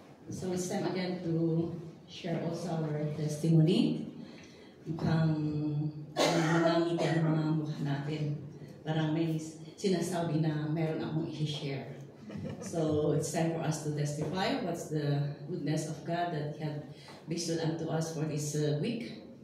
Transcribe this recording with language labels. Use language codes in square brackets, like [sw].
[en] So it's time again to share also our testimony. [tl] Mukhang manangiti ang mga mukha natin. Parang may sinasabi na meron akong i-share. [en] So it's time for us to testify what's the goodness of God that He had bestowed unto us for this week.